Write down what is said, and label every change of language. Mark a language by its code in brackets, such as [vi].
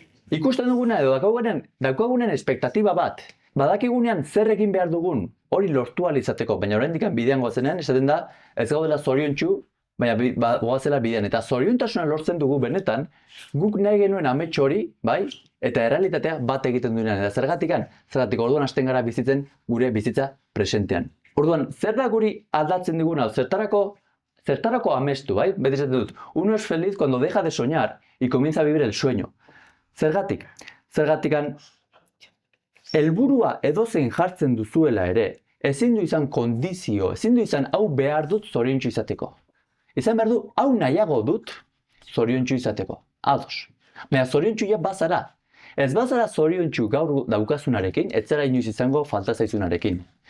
[eu] Ikusten duguna edo daukagunen espektatiba bat, badakigunean zer egin behar dugun hori lortu ahal izateko, baina oraindik bidean goazenean esaten da ez gaudela zoriontsu, baina goazela bidean. Eta zoriontasuna lortzen dugu benetan, guk nahi genuen amets hori, bai, eta errealitatea bat egiten duenean. Eta zergatik orduan hasten gara bizitzen gure bizitza presentean. Orduan, zer da guri aldatzen diguna, zertarako amestu, bai? Beti esaten dut, [es] uno es feliz cuando deja de soñar y comienza a vivir el sueño. [eu] Zergatik? Zergatikan, helburua edozein jartzen duzuela ere, ezin du izan kondizio, ezin du izan hau behar dut zoriontsu izateko. Izan behar du, hau nahiago dut zoriontsu izateko. Ados. Baina zoriontsu ja bazara. Ez bazara zoriontsu gaur daukasunarekin, ez zara inoiz izango falta zaizunarekin.